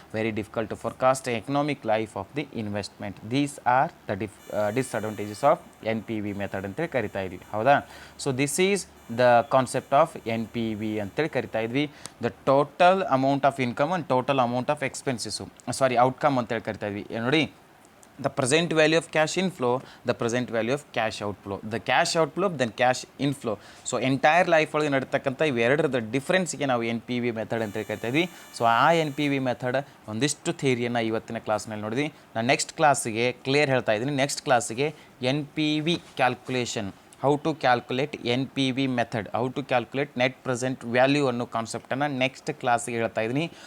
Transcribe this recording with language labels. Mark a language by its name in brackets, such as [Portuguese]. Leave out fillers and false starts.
[English] Very difficult to forecast economic life of the investment. These are the disadvantages of NPV method [Kannada] ಅಂತೇಳಿ ಕರಿತಾ ಇದ್ವಿ. ಹೌದಾ? [English] so this is the concept of NPV [Kannada] ಅಂತೇಳಿ ಕರಿತಾ ಇದ್ವಿ. [English] the total amount of income and total amount of expenses, [Kannada] outcome ಅಂತೇಳಿ ಕರಿತಾ ಇದ್ವಿ. [English] ನೋಡಿ, the present value of cash inflow, the present value of cash outflow, the cash outflow, then cash inflow. [Kannada] So entire life ಒಳಗೆ ನಡೀತಕ್ಕಂಥ ಇವೆರಡರದ ಡಿಫ್ರೆನ್ಸ್ಗೆ ನಾವು NPV method ಅಂತ ಕರಿತಾ ಇದ್ವಿ. ಸೊ ಆ NPV ಮೆಥಡ್ ಒಂದಿಷ್ಟು ಥಿಯರಿಯನ್ನು ಇವತ್ತಿನ ಕ್ಲಾಸ್ನಲ್ಲಿ ನೋಡಿದ್ವಿ. ನಾನು ನೆಕ್ಸ್ಟ್ ಕ್ಲಾಸಿಗೆ ಕ್ಲಿಯರ್ ಹೇಳ್ತಾ ಇದ್ದೀನಿ. ನೆಕ್ಸ್ಟ್ ಕ್ಲಾಸಿಗೆ NPV calculation, [English] how to calculate NPV method, how to calculate net present value [Kannada] ಅನ್ನೋ ಕಾನ್ಸೆಪ್ಟನ್ನು ನೆಕ್ಸ್ಟ್ ಕ್ಲಾಸಿಗೆ ಹೇಳ್ತಾ ಇದ್ದೀನಿ.